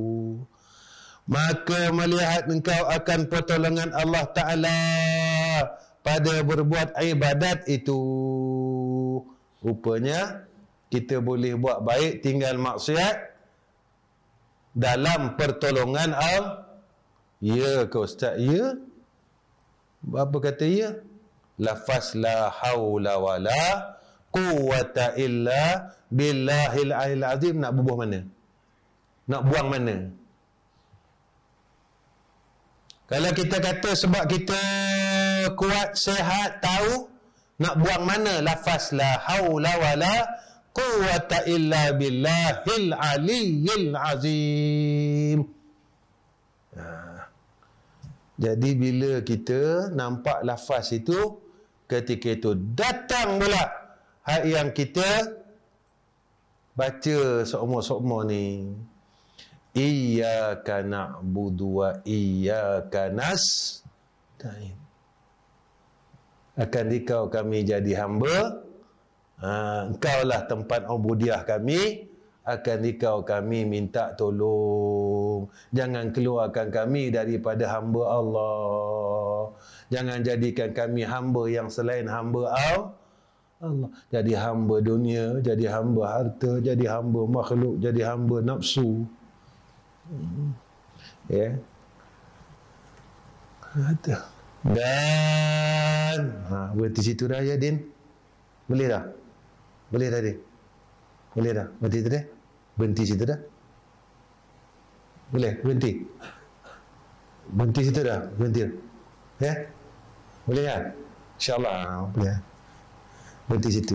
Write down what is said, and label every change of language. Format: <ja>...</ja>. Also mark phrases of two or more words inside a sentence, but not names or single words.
<ms>Maka melihat engkau akan pertolongan Allah Ta'ala pada berbuat ibadat itu. Rupanya kita boleh buat baik, tinggal maksiat dalam pertolongan Allah. Ya ke Ustaz? Ya. Apa kata ya?</ms> <ar>Lafaz la hawla wa la quwwata illa billahil aliyil azim.</ar> <ms>Nak bubuh mana? Nak buang mana? Kalau kita kata sebab kita kuat, sehat, tahu, nak buang mana lafaz</ms> <ar>la haula wala quwwata illa billahil aliyil azim.</ar> <ms>Jadi bila kita nampak lafaz itu, ketika itu datang pula hak yang kita baca seumur-seumur ni.</ms> <ar>Iyyaka na'budu wa iyyaka nasta'in.</ar> <ms>Akan dikau kami jadi hamba. Engkaulah tempat ubudiah kami. Akan dikau kami minta tolong. Jangan keluarkan kami daripada hamba Allah. Jangan jadikan kami hamba yang selain hamba Allah. Jadi hamba dunia, jadi hamba harta, jadi hamba makhluk, jadi hamba nafsu. Ya. Dan berhenti situ dah ya Din. Boleh dah? Boleh dah Din? Boleh dah? Berhenti situ dah? Berhenti situ dah? Boleh? Berhenti? Berhenti situ dah? Berhenti? Ya? Boleh kan? InsyaAllah boleh. Berhenti situ.</ms>